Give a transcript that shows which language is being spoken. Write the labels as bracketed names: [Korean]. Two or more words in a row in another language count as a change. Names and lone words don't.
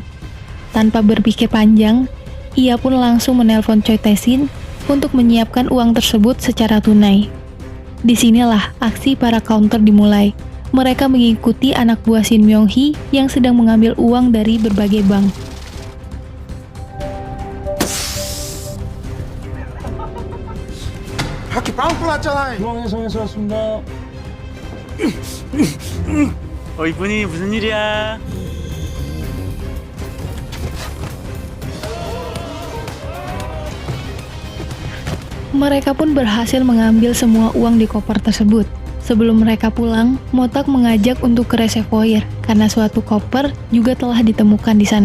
[Indonesian] Tanpa berpikir panjang, ia pun langsung menelpon Choi Tae-sin untuk menyiapkan uang tersebut secara tunai. Disinilah aksi para counter dimulai. Mereka mengikuti anak buah Shin Myung Hee yang sedang mengambil uang dari berbagai bank. [Korean] 밖에 빵꾸 났잖아. 중앙에서 왔습니다. 이쁜이 무슨 일이야? [Indonesian] Mereka pun berhasil mengambil semua uang di koper tersebut. Sebelum mereka pulang, Motak mengajak untuk ke reservoir karena suatu koper juga telah ditemukan di sana.